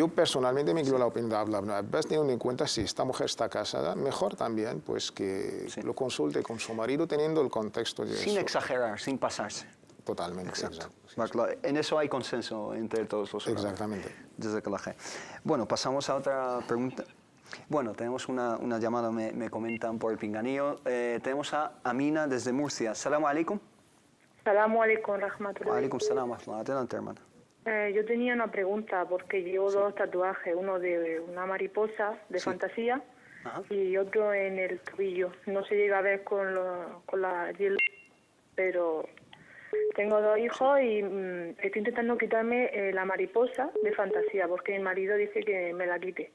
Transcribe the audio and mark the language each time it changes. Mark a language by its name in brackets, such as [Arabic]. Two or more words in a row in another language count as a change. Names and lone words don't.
[Spanish] Yo personalmente me inclino la opinión de Abdullah ibn Abbas, teniendo en cuenta si esta mujer está casada, mejor también pues que lo consulte con su marido, teniendo el contexto de sin eso. Exagerar, sin pasarse. Totalmente. Exacto. En eso hay consenso entre todos los hermanos. Exactamente. Bueno, pasamos a otra pregunta. Bueno, tenemos una llamada, me comentan por el pinganillo. Tenemos a Amina desde Murcia. [Arabic] السلام عليكم. السلام عليكم, rahmatullahi. وعليكم السلام, [Spanish] adelante, hermana. Yo tenía una pregunta porque llevo dos tatuajes, uno de una mariposa de fantasía y otro en el tobillo. No se llega a ver con la pero tengo dos hijos y estoy intentando quitarme la mariposa de fantasía porque mi marido dice que me la quite.